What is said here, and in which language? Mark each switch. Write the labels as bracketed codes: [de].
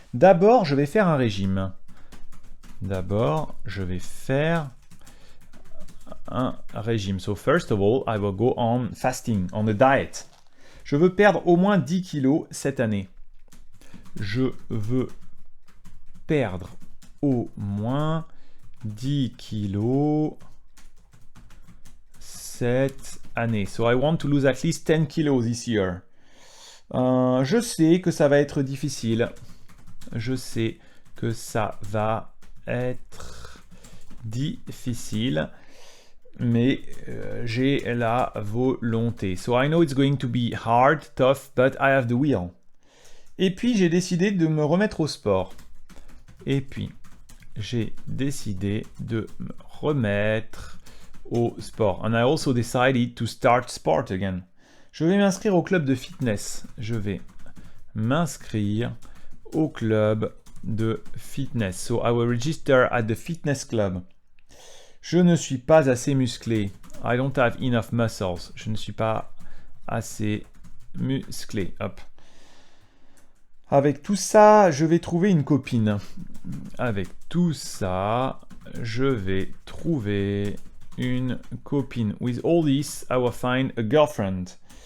[fr] D'abord, je vais faire un régime. D'abord, je vais faire un régime. [en] So first of all, I will go on fasting, on a diet. [fr] Je veux perdre au moins 10 kilos cette année. Je veux perdre au moins 10 kilos cette année. [en] So I want to lose at least 10 kilos this year. [fr] Je sais que ça va être difficile. Je sais que ça va être difficile. Mais j'ai la volonté. [en] So I know it's going to be hard, tough, but I have the will. [fr] Et puis j'ai décidé de me remettre au sport. Et puis j'ai décidé de me remettre au sport. [en] And I also decided to start sport again. [fr] Je vais m'inscrire au club de fitness. Je vais m'inscrire au club de fitness. [en] So I will register at the fitness club. [fr] Je ne suis pas assez musclé. [en] I don't have enough muscles. [fr] Je ne suis pas assez musclé. Hop. Avec tout ça, je vais trouver une copine. Avec tout ça, je vais trouver une copine. [en] With all this, I will find a girlfriend.